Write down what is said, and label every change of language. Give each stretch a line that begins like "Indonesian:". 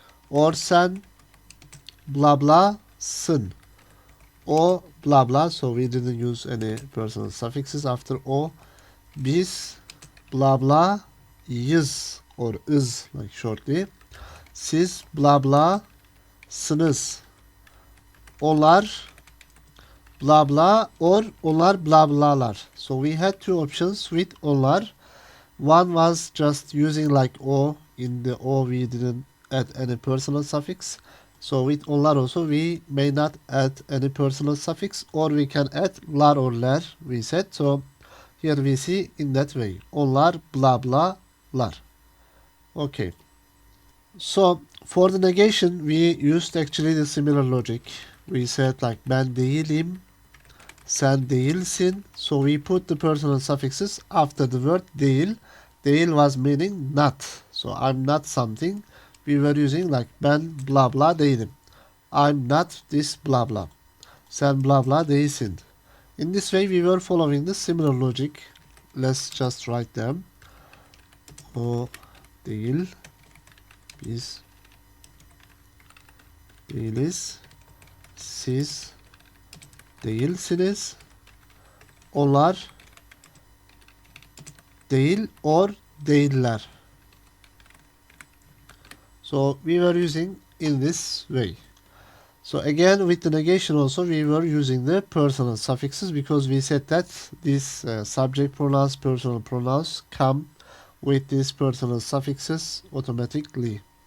Turkish: Or sen, blah blah, sın.
English: O, blah blah, so we didn't use any personal suffixes after o. Biz, blah blah, yız or is like shortly.
Turkish: Siz, blah blah, sınız. Onlar, blah blah, or onlar blah blahlar.
English: So we had two options with onlar. One was just using like o. In the o we didn't add any personal suffix. So with onlar also we may not add any personal suffix, or we can add lar or ler, we said. So here we see in that way.
Turkish: Onlar blah blah lar.
English: Okay. So for the negation we used actually the similar logic. We said like
Turkish: ben değilim, sen değilsin.
English: So we put the personal suffixes after the word değil. Değil was meaning not. So I'm not something. We were using like
Turkish: ben blah blah değilim.
English: I'm not this blah blah.
Turkish: Sen blah blah değilsin.
English: In this way we were following the similar logic. Let's just write them.
Turkish: O değil. Biz değiliz. Siz değilsiniz. Onlar değil or değiller.
English: So we were using in this way. So again with the negation also we were using the personal suffixes, because we said that these subject pronouns, personal pronouns come with these personal suffixes automatically.